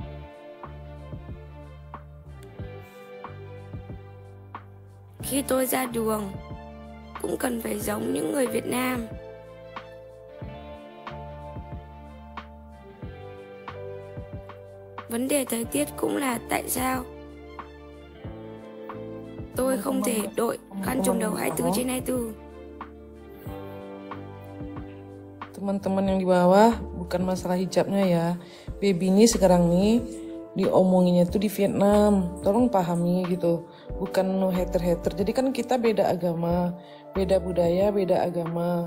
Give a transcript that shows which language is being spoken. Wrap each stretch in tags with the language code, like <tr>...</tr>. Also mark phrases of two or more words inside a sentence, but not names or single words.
<vi>Khi tôi ra đường, cũng cần phải giống những người Việt Nam. Vấn đề thời tiết cũng là tại sao tôi không thể đội khăn trùm đầu 24/24.</vi> <id>Teman-teman yang di bawah, bukan masalah hijabnya ya. Baby ini sekarang nih diomonginnya tuh di Vietnam. Tolong pahami gitu. Bukan</id> <en>no hater-hater.</en> <id>Jadi kan kita beda agama, beda budaya, beda agama.</id>